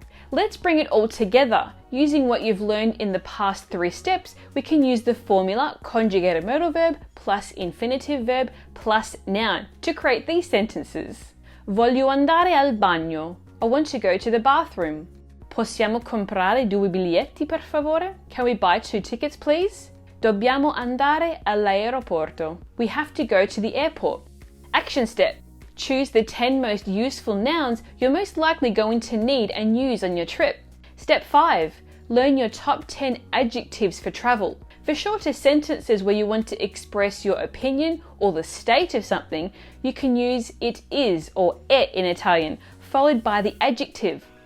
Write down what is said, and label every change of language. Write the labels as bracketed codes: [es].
[en] Let's bring it all together. Using what you've learned in the past 3 steps, we can use the formula conjugated modal verb plus infinitive verb plus noun to create these sentences. [it] Voglio andare al bagno. [en] I want to go to the bathroom. [it] Possiamo comprare 2 biglietti per favore? [en] Can we buy 2 tickets please? [it] Dobbiamo andare all'aeroporto. [en] We have to go to the airport. Action step. Choose the 10 most useful nouns you're most likely going to need and use on your trip. Step 5. Learn your top 10 adjectives for travel. For shorter sentences where you want to express your opinion or the state of something, you can use it is or è in Italian, followed by the adjective.